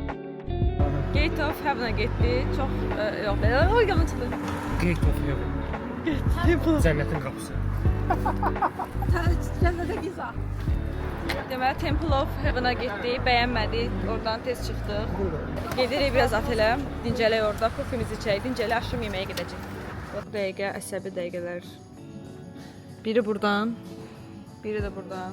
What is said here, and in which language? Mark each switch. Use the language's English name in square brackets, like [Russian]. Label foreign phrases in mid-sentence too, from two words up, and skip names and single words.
[Azerbaijani] Gate of Heaven-a getdik. Çox yox, belə yanlış çıxdı. Gate of Heaven. Cənnətin qapısı. Cənnətə viza. Deməli Temple of Heaven-a getdik, bəyənmədik, oradan tez çıxdıq. Gedirik biraz otelə, dincələk orada, kofemizi içək, dincələk, axşam yeməyə gedəcək. Bax, dəqiqə, əsəbi dəqiqələr. Biri buradan, biri də buradan.